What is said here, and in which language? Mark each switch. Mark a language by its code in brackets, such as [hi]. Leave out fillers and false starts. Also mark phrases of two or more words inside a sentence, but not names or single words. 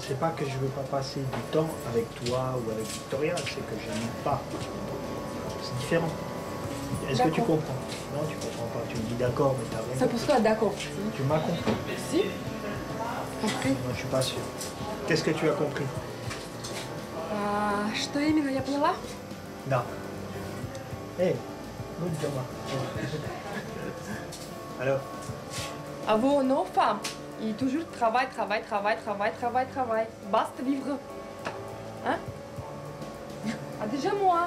[fr] C'est pas que je veux pas passer du temps avec toi ou avec Victoria, c'est que je n'aime pas. C'est différent. Est-ce que tu comprends? Non, tu comprends pas. Tu me dis d'accord, mais t'as C'est raison. pour toi d'accord. Tu m'as compris? Si. Compris. Moi, je suis pas sûr. Qu'est-ce que tu as compris? [ru] Что именно я поняла? [fr] Non. Hé, good Thomas. Alors, Avoir nos femmes. Et toujours travail, travail, travail, travail, travail, travail. Basta vivre. Hein? Ah, déjà moi.